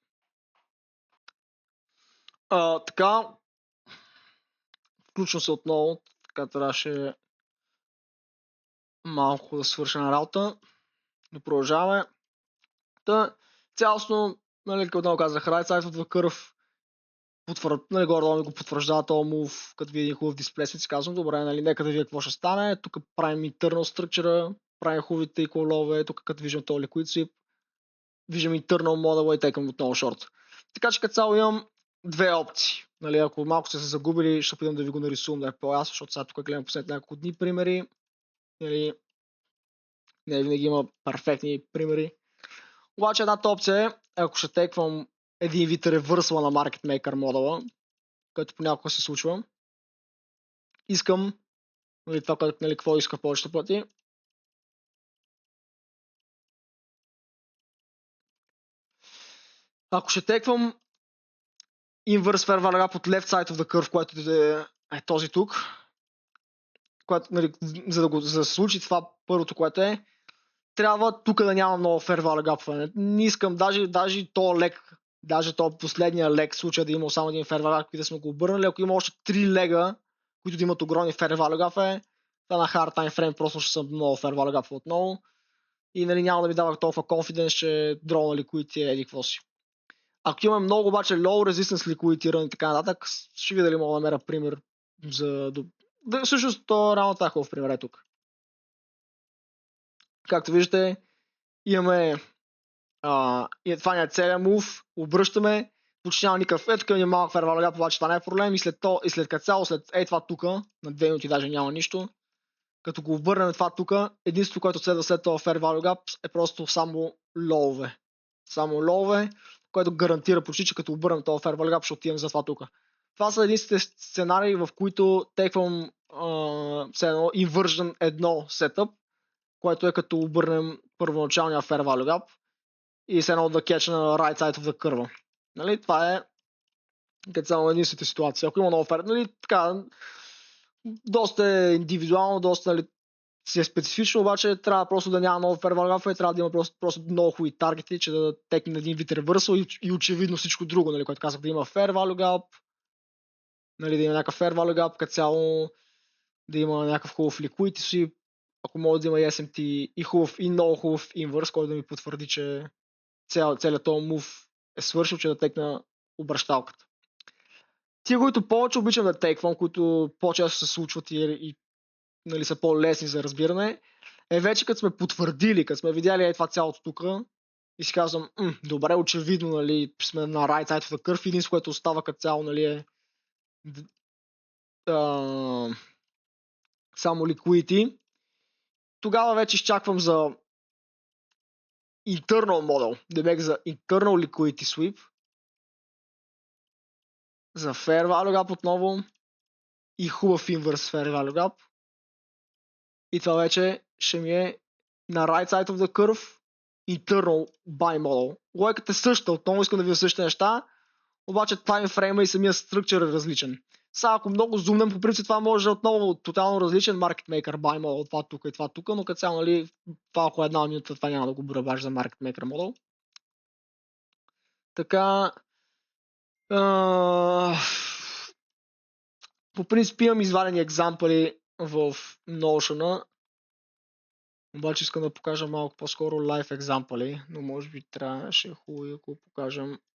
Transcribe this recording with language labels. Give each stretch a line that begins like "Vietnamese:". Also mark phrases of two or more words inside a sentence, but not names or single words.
Bulgarian: Така, включвам се отново, така трябваше малко да свърша на работа. Но продължаваме. Цялостно, нали, като отново казах,
English: right side of the curve,
Bulgarian: нали, горе-долу ми го потвърждава този move, като види един хубав дисплейсмент, си казвам, добре, нали, нека да видя какво ще стане. Тук правим
English: internal structure,
Bulgarian: правим хубавите колове, тук като виждам този
English: liquid sweep,
Bulgarian: виждам
English: internal model
Bulgarian: и текам отново шорт. Така че като цяло имам две опции. Нали, ако малко сте се загубили, ще опитам да ви го нарисувам да е по-ясно, защото сега тук гледам последните няколко дни примери. Нали, не винаги има перфектни примери. Обаче едната опция е, ако ще теквам един вид ревърсла на
English: Market Maker
Bulgarian: модела, който понякога се случва, искам, нали, това, което, нали, какво иска повечето пъти, ако ще теквам
English: inverse fair value gap
Bulgarian: от
English: left side of the curve,
Bulgarian: което е този тук, което, нали, за да се случи това първото, което е, трябва тук да няма много
English: fair value gap.
Bulgarian: Не искам даже то лек, даже то последния лек случай да има само един
English: fair value gap,
Bulgarian: да сме го обърнали. Ако има още 3 лега, които да имат огромни
English: fair value gap,
Bulgarian: това на
English: hard time frame
Bulgarian: просто ще съм много
English: fair value gap
Bulgarian: отново. И нали, няма да ми дава толкова confidence, че дрона liquidity еди какво си. Ако имаме много обаче
English: low resistance liquidity
Bulgarian: и така нататък, ще видя дали мога да намеря пример за... Всъщност то реално това е хубав пример е тук. Както виждате, имаме и това не е целият мув, обръщаме, почти няма никакъв, тук е малък
English: fair value gap,
Bulgarian: обаче това не е проблем и след като цяло, след това тук, на 2 минути даже няма нищо, като го обърнем това тук, единството, което следва след това
English: fair value gap
Bulgarian: е просто само лоуве. Само лоуве, което гарантира почти, че като обърнем това
English: fair value gap,
Bulgarian: ще отидем за това тук. Това са единствените сценарии, в които теквам едно inversion 1 сетъп, което е като обърнем първоначалния
English: fair value gap
Bulgarian: и се едно да кетч на
English: right side of the curve.
Bulgarian: Нали? Това е като само единствената ситуация. Ако има много fair, нали, така, доста е индивидуално, доста, нали, си е специфично, обаче трябва просто да няма много
English: fair value gap
Bulgarian: и трябва да има просто много хубави таргети, че да текне един вид ревърсъл и очевидно всичко друго, нали, което казах, да има
English: fair value gap,
Bulgarian: нали, да има някакъв
English: fair value gap,
Bulgarian: като цяло да има някакъв хубав
English: liquidity sweep,
Bulgarian: ако може да има и SMT и хубав и много хубав инвърс, който да ми потвърди, че целият този мув е свършил, че да текна обращалката. Тия, които повече обичам да теквам, които по-често се случват и нали, са по-лесни за разбиране, е вече като сме потвърдили, като сме видяли това цялото тук и си казвам, добре, очевидно, нали, сме на
English: right side of the curve,
Bulgarian: единството, което остава като цяло, нали, е само liquidity. Тогава вече изчаквам за
English: internal model,
Bulgarian: демек за
English: internal liquidity sweep,
Bulgarian: за
English: fair value gap
Bulgarian: отново и хубав
English: inverse fair value gap.
Bulgarian: И това вече ще ми е на
English: right side of the curve internal buy model.
Bulgarian: Логиката е същата, отново искам да видя същите неща, обаче таймфрейма и самия структур е различен. Сега ако много зумнем, по принцип това може отново тотално различен
English: market maker buy model,
Bulgarian: това тук и това тук, но като цяло, нали, това около една минута това няма да го броя баш за
English: market maker model.
Bulgarian: Така, по принцип имам извадени екзампли в Notion, обаче искам да покажа малко по-скоро live екзампли, но може би трябваше хубаво ако покажем.